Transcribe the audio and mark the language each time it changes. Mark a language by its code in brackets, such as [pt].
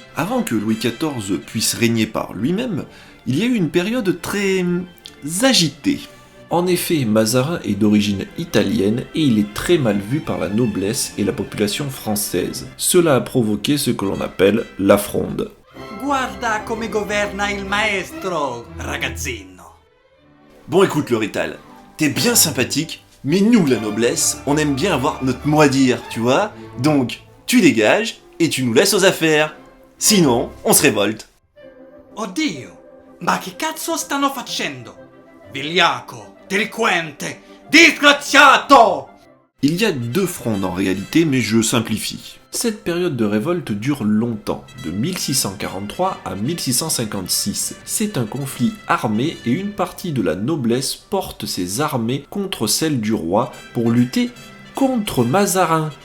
[fr] Avant que Louis XIV puisse régner par lui-même, il y a eu une période très agitée. En effet, Mazarin est d'origine italienne et il est très mal vu par la noblesse et la population française. Cela a provoqué ce que l'on appelle la Fronde. [it] Guarda come governa il maestro, ragazzino. [fr] Bon écoute le Rital, t'es bien sympathique, mais nous la noblesse, on aime bien avoir notre mot à dire, tu vois? Donc, tu dégages et tu nous laisses aux affaires. Sinon, on se révolte. [it] Oddio, ma che cazzo stanno facendo? Vigliacco, delinquente, disgraziato! [fr] Il y a 2 frondes en réalité, mais je simplifie. Cette période de révolte dure longtemps, de 1643 à 1656. C'est un conflit armé et une partie de la noblesse porte ses armées contre celles du roi pour lutter contre Mazarin.